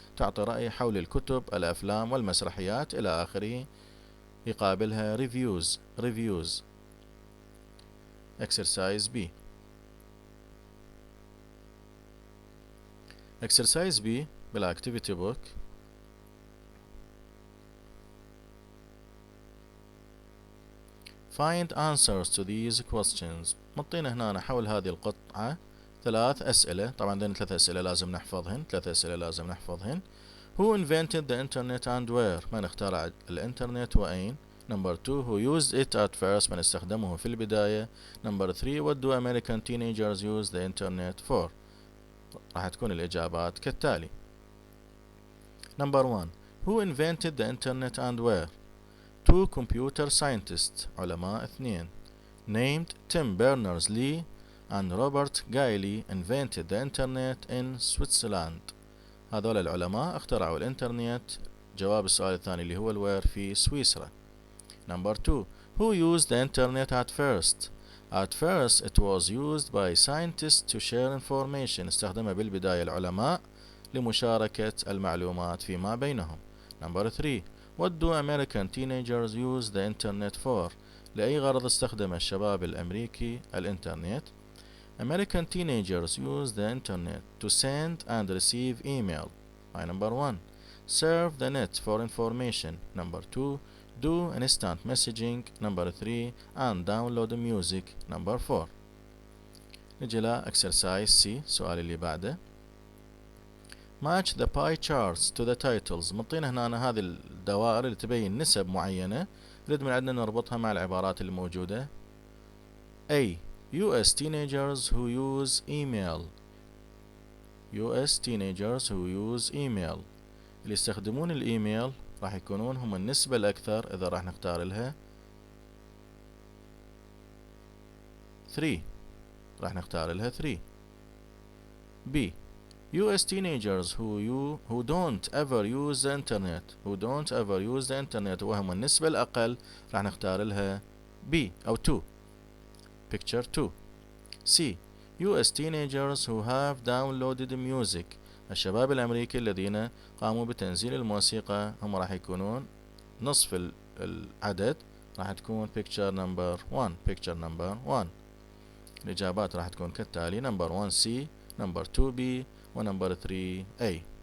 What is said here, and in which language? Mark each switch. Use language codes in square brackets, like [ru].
[ar] تعطي رأي حول الكتب الأفلام والمسرحيات إلى آخره يقابلها reviews reviews. [en] Exercise B. Exercise B بالactivity book. Find answers to these questions. [ar] مطينا هنا حول هذه القطعة 3 أسئلة. طبعا عندنا 3 أسئلة لازم نحفظهن 3 أسئلة لازم نحفظهن. [en] Who invented the internet and where؟ [ar] من اخترع الإنترنت وأين؟ [en] Number 2 who used it at first؟ [ar] من استخدمه في البداية. [en] Number 3 what do American teenagers use the internet for؟ [ar] راح تكون الإجابات كالتالي. [en] Number 1 who invented the internet and where؟ 2 computer scientists علماء 2 named Tim Berners-Lee and Robert Gailey invented the internet in Switzerland. [ar] هذول العلماء اخترعوا الإنترنت. جواب السؤال الثاني اللي هو الوير في سويسرا. [en] Number 2 who used the internet at first؟ At first it was used by scientists to share information. [ar] استخدمها بالبداية العلماء لمشاركة المعلومات فيما بينهم. [en] Number 3 what do American teenagers use the internet for؟ [ar] لأي غرض استخدم الشباب الأمريكي الإنترنت؟ [en] American teenagers use the internet to send and receive email. Number 1 surf the net for information. Number 2 do instant messaging. Number 3 and download music. Number 4. [ar] نجي ل exercise C السؤال اللي بعده. [en] match the pie charts to the titles. [ar] مطينا هنا هذه الدوائر اللي تبين نسب معينة نريد من عندنا نربطها مع العبارات اللي موجودة. [en] A US teenagers who use email. US teenagers who use email [ar] اللي يستخدمون الإيميل راح يكونون هم النسبة الأكثر. إذا راح نختار لها 3 راح نختار لها 3. [en] B US teenagers who don't ever use the internet. who don't ever use the internet [ar] وهم النسبة الأقل راح نختار لها [en] B أو 2. picture 2. C US teenagers who have downloaded music. [ar] الشباب الأمريكي الذين قاموا بتنزيل الموسيقى هم راح يكونون نصف العدد. راح تكون [en] picture number 1. picture number 1. [ar] الإجابات راح تكون كالتالي: نمبر 1C، نمبر 2B، ونمبر 3A.